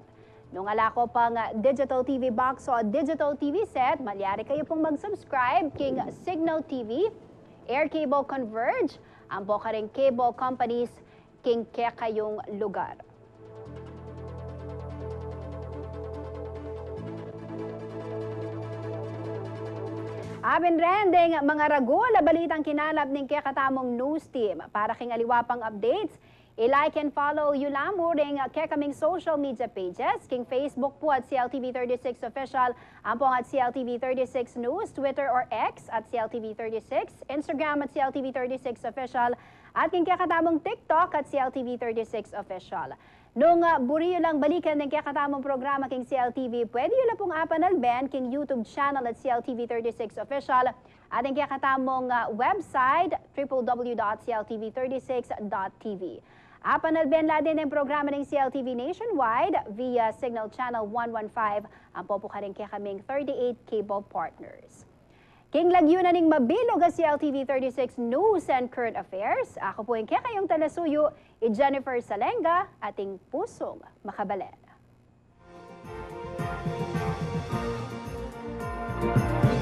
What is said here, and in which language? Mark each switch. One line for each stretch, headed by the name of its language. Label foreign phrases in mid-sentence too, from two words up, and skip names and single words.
Pampanga: Nung alako pang
English: digital TV box
Pampanga: o
English: digital TV set,
Pampanga: malyari kayo pong mag-subscribe king Signal TV, Air Cable Converge, ang boka ring cable companies king kayong lugar. Abin rendeng mga ragol, balitang kinalap ng kakatamong
English: news team.
Pampanga: Para king aliwapang updates, i-
English: like and follow
Pampanga: you lamo ring kaming
English: social media pages,
Pampanga: king Facebook po at CLTV 36 Official, ampong at CLTV 36 News, Twitter or X at CLTV 36, Instagram at CLTV 36 Official, at king kakatamong TikTok at CLTV 36 Official. Nung buriyo lang balikan ng kakatamong programa king CLTV, pwede yun na pong apanalben king YouTube channel at CLTV 36 Official at ang kakatamong website www.cltv36.tv. Apanalben la din ang programa ng CLTV nationwide via Signal Channel 115 ang popukaring kaming 38
English: cable partners.
Pampanga: King lagyo na ning mabilog ang CLTV 36 News and Current Affairs. Ako po yung kayong talasuyo, Jennifer Salenga, ating pusong makabalen.